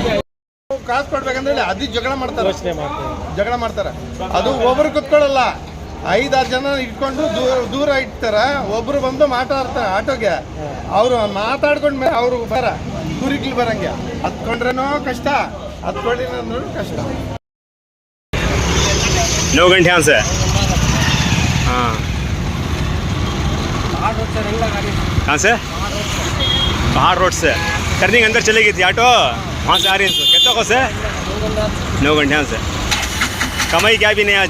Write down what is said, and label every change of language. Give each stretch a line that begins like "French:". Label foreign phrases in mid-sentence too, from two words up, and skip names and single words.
Kannada: ಕಾಸು ಕೊಡ್ಬೇಕಂದ್ರೆ ಅದು ಜಗಳ ಮಾಡ್ತಾರೆ. ಅದು ಒಬ್ರು ಕುತ್ಕೊಳ್ಳಲ್ಲ, 5-6 ಜನ ಇಟ್ಕೊಂಡು ದೂರ ಇಡ್ತಾರೆ. ಒಬ್ರು ಬಂದು ಮಾತಾಡ್ತಾರೆ ಆಟೋಗೆ. ಅವರು ಮಾತಾಡ್ಕೊಂಡ್ ಮೇಲೆ ಅವರು ಕುರಿಗ್ಲಿ ಬರಂಗೆ. ಹತ್ಕೊಂಡ್ರೇನೋ ಕಷ್ಟ, ಹತ್ಕೊಂಡಿಲ್ಲ ಅಂದ್ರೂ ಕಷ್ಟ.
Hindi: 9 घंटे यहाँ से? हाँ। कहाँ से? पहाड़ रोड से टर्निंग अंदर चली गई थी ऑटो, वहाँ से आ रही है। कितना को से? 9 घंटे यहाँ से। कमाई क्या भी नहीं आज।